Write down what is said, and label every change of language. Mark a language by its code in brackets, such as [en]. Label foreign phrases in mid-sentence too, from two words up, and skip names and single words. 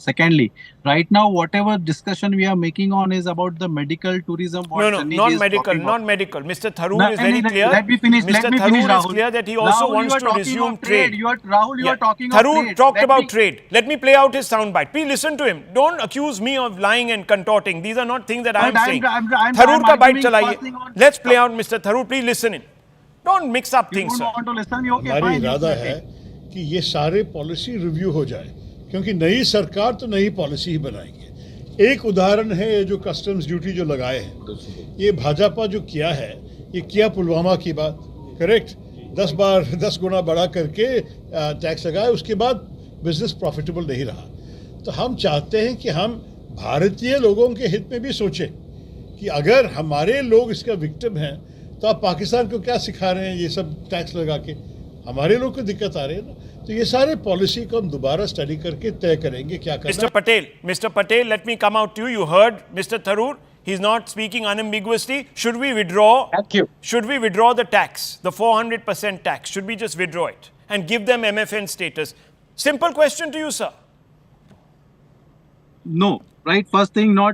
[en] Secondly, right now, whatever discussion we are making on is about the medical tourism. No, not medical. Mr. Tharoor is very clear. Let me finish. Mr. Tharoor is clear that he also wants to resume trade. Rahul, you are talking of Tharoor trade. talked about trade. Let me play out his soundbite. Please listen to him. Don't accuse me of lying and contorting. These are not things that I am saying. Tharoor [hi] का bite चलाइए. [en] Let's play out Mr. Tharoor. Please listen in. Don't mix up things, sir. [hi] हमारी इरादा है कि ये सारे [en] policy review [hi] हो जाए, क्योंकि नई सरकार तो नई पॉलिसी ही बनाएंगे। एक उदाहरण है ये जो [en] customs duty [hi] जो लगाए हैं, ये भाजपा जो किया है, ये किया पुलवामा की बात, करेक्ट? 10 गुना बढ़ा करके टैक्स लगाए, उसके बाद [en] business profitable [hi] नहीं रहा। तो हम चाहते हैं कि हम भारतीय लोगों के हित में भी सोचें कि अगर हमारे लोग इसका विक्टिम हैं, तो आप पाकिस्तान को क्या सिखा रहे हैं ये सब टैक्स लगा के? हमारे लोग को दिक्कत आ रही है ना। तो ये सारे पॉलिसी को हम दोबारा स्टडी करके तय करेंगे क्या करना है। [en] Mr. Patel, let me come out to you. You heard Mr. Tharoor. He's not speaking unambiguously. Should we withdraw? Thank you. Should we withdraw the tax, the 400% tax? Should we just withdraw it and give them MFN status? Simple question to you, sir. No, right? First thing, not.